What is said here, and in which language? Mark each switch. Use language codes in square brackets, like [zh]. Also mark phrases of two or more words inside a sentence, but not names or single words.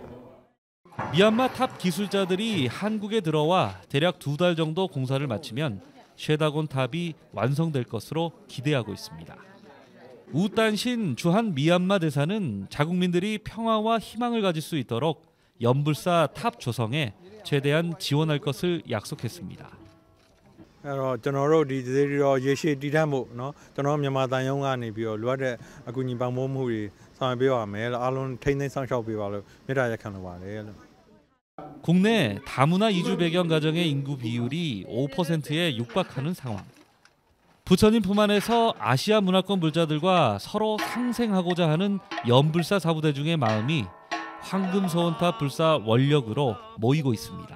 [ko] 미얀마 탑 기술자들이 한국에 들어와 대략 2달 정도 공사를 마치면 쉐다곤 탑이 완성될 것으로 기대하고 있습니다. 우딴신 주한 미얀마 대사는 자국민들이 평화와 희망을 가질 수 있도록 연불사 탑 조성에 최대한 지원할 것을 약속했습니다. [my] အဲ့တော့ကျွန်တော်တို့ဒီဒေသရောရေရှည်တည်တံ့ဖို့เนาะကျွန်တော်မြန်မာတိုင်းရုံးကနေပြီးတော့လိုအပ်တဲ့အကူအညီပံ့ပိုးမှုတွေဆောင်ရွက်ပေးပါမယ်လို့အားလုံးထိန်းသိမ်းဆောင်ရှောက်ပေးပါလို့မေတ္တာရပ်ခံလိုပါတယ်လို့ [ko] 국내 다문화 이주 배경 가정의 인구 비율이 5%에 육박하는 상황. 부처님 품 안에서 아시아 문화권 불자들과 서로 상생하고자 하는 연불사 사부대중의 마음이 황금소원탑 불사 원력으로 모이고 있습니다.